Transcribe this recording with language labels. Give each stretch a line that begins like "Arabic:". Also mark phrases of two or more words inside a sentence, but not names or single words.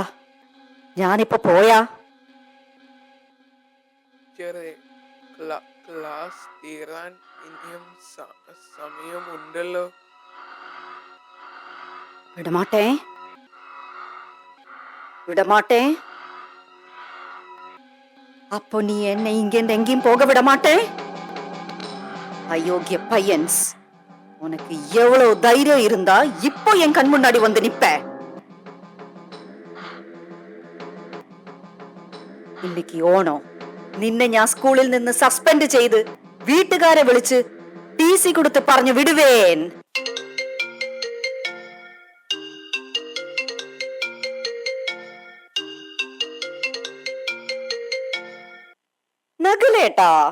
Malayalam: ഞാനിപ്പോ പോയാ? ക്ലാസ് തീരാൻ ഇനിയും സമയമുണ്ടല്ലോ.
Tamil: விடமாட்டே, விடமாட்டே. அப்போ நீ என்னை இங்கேருந்து எங்கேயும் போக விட மாட்டே? அயோக்கிய பையன்ஸ், உனக்கு எவ்வளவு தைரியம் இருந்தா இப்போ என் கண் முன்னாடி வந்து நிப்ப? இன்னைக்கு ഓണം.
Malayalam: നിന്നെ ഞാൻ സ്കൂളിൽ നിന്ന് സസ്പെൻഡ് ചെയ്ത് വീട്ടുകാരെ വിളിച്ച് TC കൊടുത്ത് പറഞ്ഞു വിടുവേൻ. നഗലേട്ടാ.